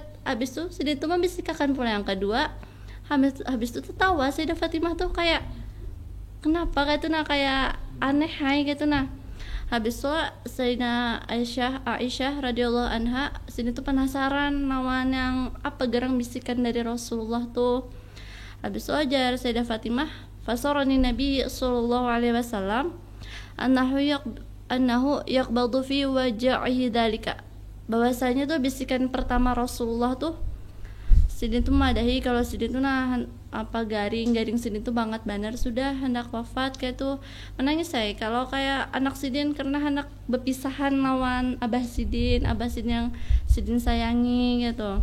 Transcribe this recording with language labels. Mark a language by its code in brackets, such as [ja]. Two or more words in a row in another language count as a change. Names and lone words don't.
[bjn] Habis tuh sidin tuh membisikkan pula yang kedua. Habis itu tertawa Sayyidah Fatimah tuh kayak kenapa kayak itu nah kayak aneh hai gitu nah. Habis itu Sayyidah Aisyah [ar] رضي الله عنها [bjn] sidin tuh penasaran lawan yang apa gerang bisikan dari Rasulullah tuh. Habis itu ajar Sayyidah Fatimah [ar] فسارني النبي صلى الله عليه وسلم أنه يقبض في وجعه ذلك, [bjn] bahwasanya tuh bisikan pertama Rasulullah tuh sidin tuh madahi kalau sidin tuh nah apa garing sidin tuh banget benar sudah hendak wafat kayak tuh menangis saya kalau kayak anak sidin karena hendak berpisahan lawan abah sidin yang sidin sayangi gitu.